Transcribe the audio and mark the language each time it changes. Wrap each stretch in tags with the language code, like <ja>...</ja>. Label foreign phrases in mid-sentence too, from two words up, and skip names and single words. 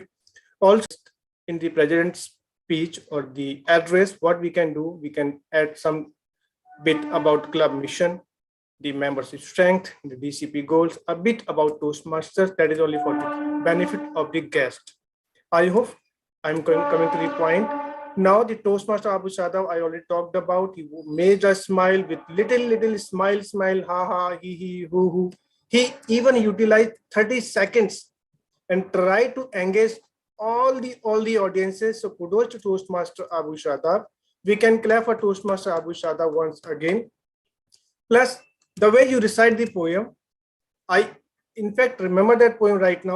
<en>Also, in the president's speech or the address, what we can do, we can add some bit about club mission, the membership strength, the DCP goals, a bit about Toastmasters. That is only for the benefit of the guest. I hope I'm coming to the point. Now the Toastmaster Abu Shadab, I already talked about. He made us smile with little smile, ha ha, he, hoo. He even utilized 30 seconds and tried to engage all the audiences. So kudos to Toastmaster Abu Shadab. We can clap for Toastmaster Abu Shadab once again. Plus, the way you recite the poem, I in fact remember that poem right now.</en>